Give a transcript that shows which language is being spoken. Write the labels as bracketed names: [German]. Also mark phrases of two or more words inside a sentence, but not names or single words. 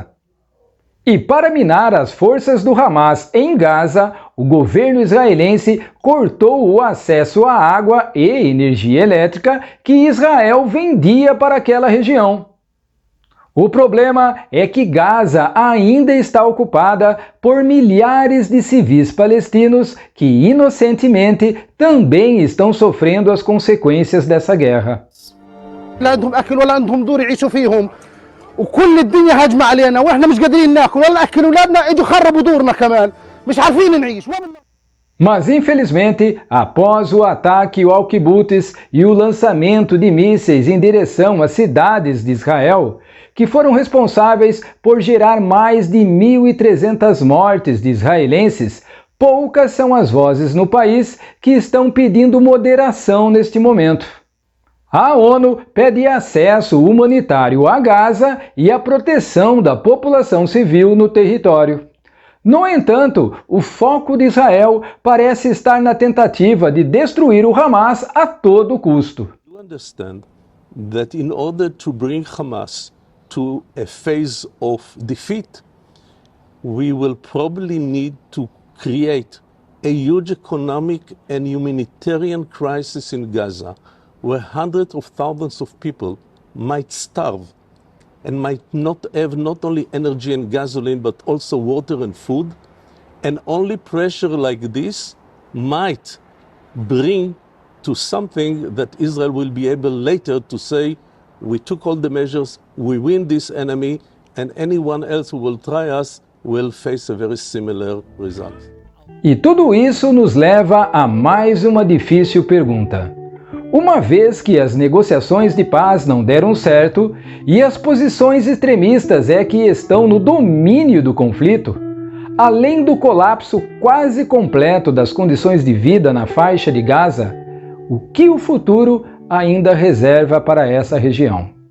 [Portuguese] E para minar as forças do Hamas em Gaza, o governo israelense cortou o acesso à água e energia elétrica que Israel vendia para aquela região. O problema é que Gaza ainda está ocupada por milhares de civis palestinos que, inocentemente, também estão sofrendo as consequências dessa guerra. [Arabic] وكل الدنيا هجمة علينا واحنا مش قادرين ناكل ولا اكل اولادنا اجوا خربوا دورنا كمان مش عارفين نعيش. [Portuguese] Mas infelizmente, após o ataque ao Kibbutz e o lançamento de mísseis em direção às cidades de Israel, que foram responsáveis por gerar mais de 1.300 mortes de israelenses, poucas são as vozes no país que estão pedindo moderação neste momento. A ONU pede acesso humanitário a Gaza e a proteção da população civil no território. No entanto, o foco de Israel parece estar na tentativa de destruir o Hamas a todo custo. [English] You understand that in order to bring Hamas to a phase of defeat, we will probably need to create a huge economic and humanitarian crisis in Gaza, where hundreds of thousands of people might starve and might not have not only energy and gasoline, but also water and food. And only pressure like this might bring to something that Israel will be able later to say, we took all the measures, we win this enemy, and anyone else who will try us will face a very similar result. [Portuguese] E tudo isso nos leva a mais uma difícil pergunta. Uma vez que as negociações de paz não deram certo e as posições extremistas é que estão no domínio do conflito, além do colapso quase completo das condições de vida na faixa de Gaza, o que o futuro ainda reserva para essa região?